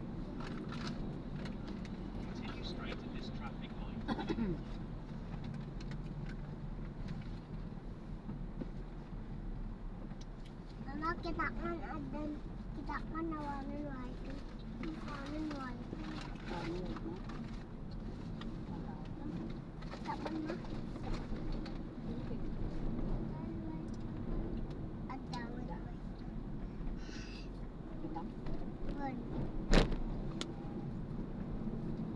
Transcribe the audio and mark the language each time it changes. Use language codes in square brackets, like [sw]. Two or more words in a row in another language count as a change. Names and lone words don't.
[en] Continue straight at this traffic light. [id] Mama, kita kan ada, kita kan nawarin white, nawarin white. Kita kan mah, ada white. [en] Good.